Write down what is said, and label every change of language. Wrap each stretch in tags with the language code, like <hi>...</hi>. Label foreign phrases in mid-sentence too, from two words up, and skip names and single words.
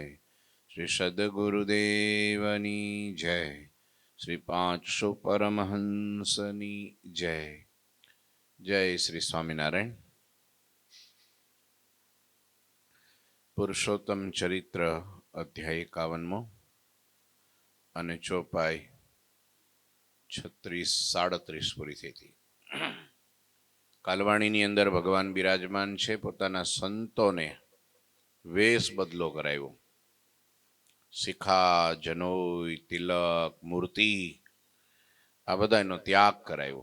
<gu>શ્રી સદ્ગુરુદેવની જય। શ્રી 500 પરમહંસની જય। જય શ્રી સ્વામીનારાયણ। પુરુષોત્તમ ચરિત્ર અધ્યાય 51 અને ચોપાઈ 36-37 પૂરી થઈ હતી। કાલવાણીની અંદર ભગવાન બિરાજમાન છે। પોતાના સંતોને વેશ બદલો કરાવ્યો। શિખા, જનોઈ, તિલક, મૂર્તિ આ બધાનો ત્યાગ કરાવ્યો।</gu>